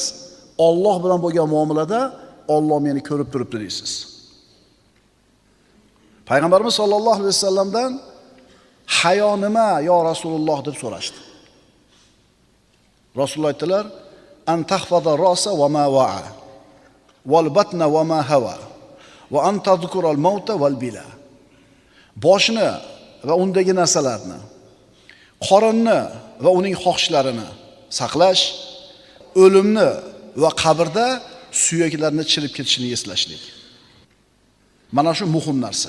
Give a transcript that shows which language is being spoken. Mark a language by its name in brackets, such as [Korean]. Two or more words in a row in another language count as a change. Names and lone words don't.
[Uzbek] Alloh bilan bo'lgan muomalada Alloh meni ko'rib turibdi deysiz. Payg'ambarimiz [Arabic] صلى الله عليه [Uzbek] vasallamdan hayo nima [Arabic] يا رسول الله [Uzbek] deb so'rashdi. Rasululloh aytdilar: [Arabic] "أن تحفظ الرأس وما وعى والبطن وما حوى وأن تذكر الموت والبلى." [Uzbek] Boshni va undagi narsalarni, qorinni va uning xohishlarini saqlash, o'limni va qabrda suyaklarni chirib ketishini eslashlik. Mana shu muhim narsa.